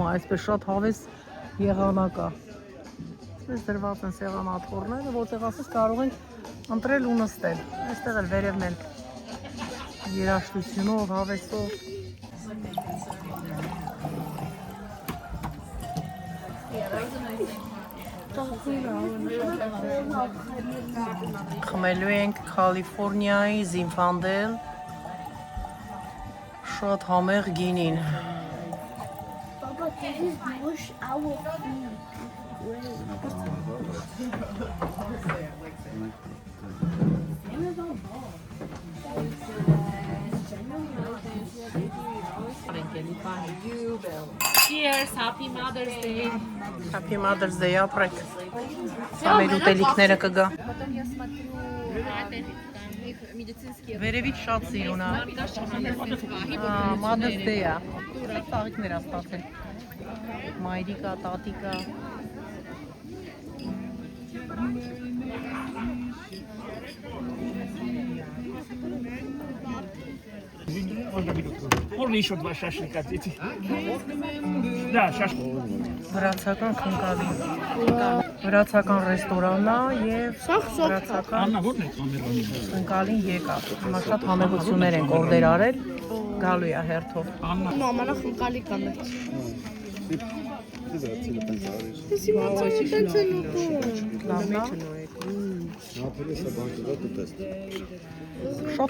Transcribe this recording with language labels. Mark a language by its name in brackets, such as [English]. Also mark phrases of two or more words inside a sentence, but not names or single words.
[Armenian] այսպես շատ հավես եղանակ է։ Այսպես դրված են սեղան աթոռները, որտեղ ասես կարող ենք ընտրել ու նստել։ Այստեղ էլ վերևն են երաժշտությունով, հավեսով։ Խմելու ենք Կալիֆորնիայի Զինֆանդել շատ համեղ գինին։ [English] Papa, this is bush our Cheers, happy Mother's Day. Happy Mother's Day, [Armenian] ապրեք։ Սա մեր ուտելիքները կգա։ Վերևից շատ սիրուն է։ Mother's Day է։ Տաղիքներ է ստացել։ Մայրիկա, տատիկա։ [Russian] Можно еще 2 шашлыка, дети? Да, шашлык. [Armenian] Վրացական խնկալի։ Վրացական ռեստորանն է եւ վրացական Աննա, ո՞րն է կամերան։ խնկալին եկավ։ Հիմա շատ համեղություններ են օրդեր արել, գալու է հերթով։ Աննա, Մամանը խնկալի կանաչ։ Շատ